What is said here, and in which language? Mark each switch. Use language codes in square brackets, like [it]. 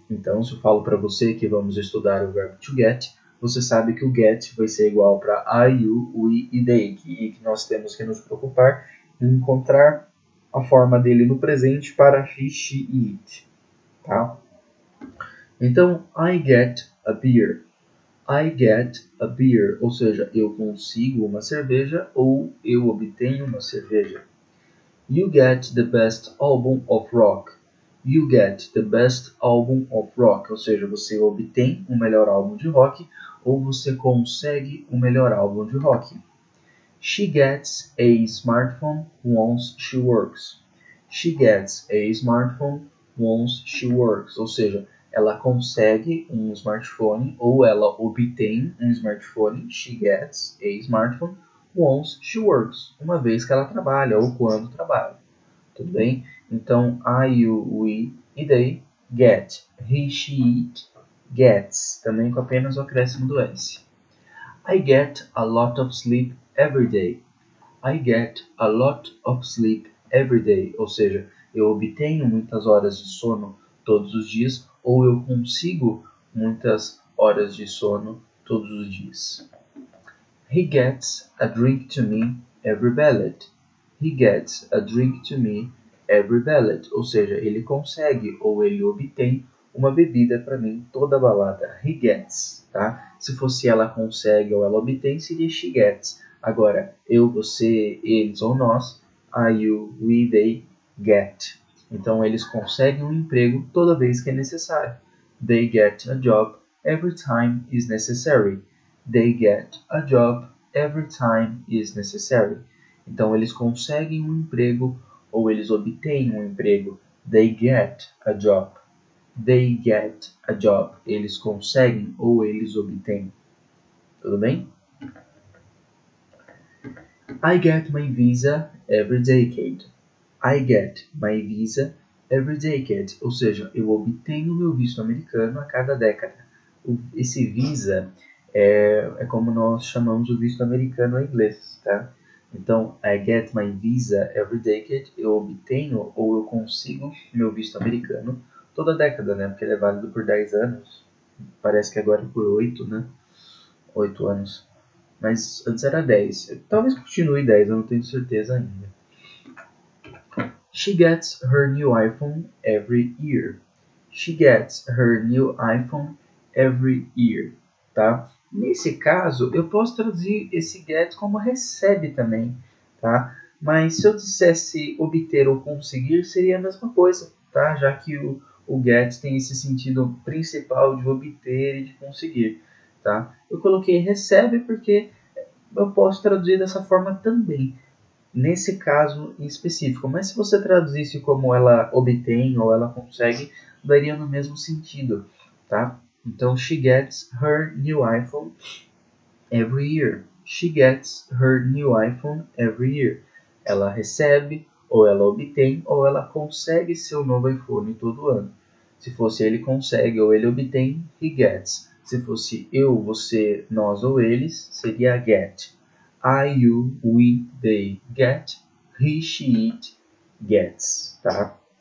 [pt] Então, se eu falo para você que vamos estudar o verbo to get, você sabe que o get vai ser igual para I, you, we e they, e que nós temos que nos preocupar em encontrar a forma dele no presente para he, she e it, tá? Então, [en] I get a beer. [pt] I get a beer, ou seja, eu consigo uma cerveja ou eu obtenho uma cerveja. [en] You get the best album of rock. You get the best album of rock, [pt] ou seja, você obtém o melhor álbum de rock ou você consegue o melhor álbum de rock. [en] She gets a smartphone once she works. She gets a smartphone once she works, [pt] ou seja, ela consegue um smartphone ou ela obtém um smartphone. [en] She gets a smartphone once she works, [pt] uma vez que ela trabalha ou quando trabalha. Tudo bem? Então, I, you, we e they get. He, she, it gets, também com apenas o acréscimo do S. [en] I get a lot of sleep every day. I get a lot of sleep every day, [pt] ou seja, eu obtenho muitas horas de sono todos os dias ou eu consigo muitas horas de sono todos os dias. [en] He gets a drink to me every ballad. He gets a drink to me every ballad, [pt] ou seja, ele consegue ou ele obtém uma bebida para mim toda balada. He gets, tá? Se fosse ela consegue ou ela obtém, seria [en] she gets. [pt] Agora, eu, você, eles ou nós, [en] I, you, we, they get. [pt] Então, eles conseguem um emprego toda vez que é necessário. [en] They get a job every time is necessary. They get a job every time is necessary. [pt] Então, eles conseguem um emprego ou eles obtêm um emprego. [en] They get a job. They get a job. [pt] Eles conseguem ou eles obtêm. Tudo bem? [en] I get my visa every decade. I get my visa every decade. [pt] Ou seja, eu obtenho meu visto americano a cada década. Esse visa é como nós chamamos o visto americano em inglês, tá? Então, [en] I get my visa every decade. [pt] Eu obtenho ou eu consigo meu visto americano toda década, né? Porque ele é válido por 10 anos. Parece que agora é por 8, né? 8 anos. Mas antes era 10. Talvez continue 10, eu não tenho certeza ainda. [en] She gets her new iPhone every year. She gets her new iPhone every year. [pt] Tá? Nesse caso, eu posso traduzir esse get como recebe também. Tá? Mas se eu dissesse obter ou conseguir, seria a mesma coisa. Tá? Já que o get tem esse sentido principal de obter e de conseguir. Tá? Eu coloquei recebe porque eu posso traduzir dessa forma também, nesse caso em específico. Mas se você traduzisse como ela obtém ou ela consegue, daria no mesmo sentido, tá? [en] Então, she gets her new iPhone every year. She gets her new iPhone every year. [pt] Ela recebe, ou ela obtém, ou ela consegue seu novo iPhone todo ano. Se fosse ele consegue ou ele obtém, [en] he gets. [pt] Se fosse eu, você, nós ou eles, seria get. [en] I, you, we, they get. He, she, it gets. Tá?